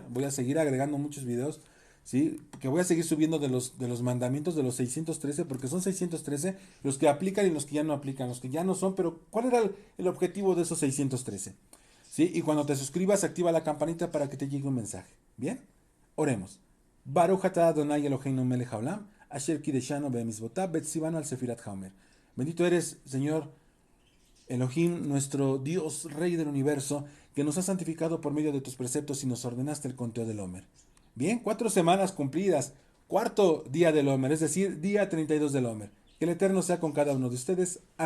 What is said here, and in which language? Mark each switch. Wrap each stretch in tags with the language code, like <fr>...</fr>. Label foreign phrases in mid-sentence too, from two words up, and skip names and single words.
<es>Voy a seguir agregando muchos videos, ¿sí? Que voy a seguir subiendo de los mandamientos de los 613, porque son 613 los que aplican y los que ya no aplican, los que ya no son, pero ¿cuál era el objetivo de esos 613? ¿Sí? Y cuando te suscribas, activa la campanita para que te llegue un mensaje. ¿Bien? Oremos.</es> <he>ברוך אתה אדני אלהינו מלך העולם אשר קדשנו במצותיו וצונו על ספירת העמר.</he> <es>Bendito eres, Señor Elohim, nuestro Dios, Rey del universo, que nos has santificado por medio de tus preceptos y nos ordenaste el conteo del Homer. Bien, 4 semanas cumplidas, cuarto día del Homer, es decir, día 32 del Homer. Que el Eterno sea con cada uno de ustedes.</es>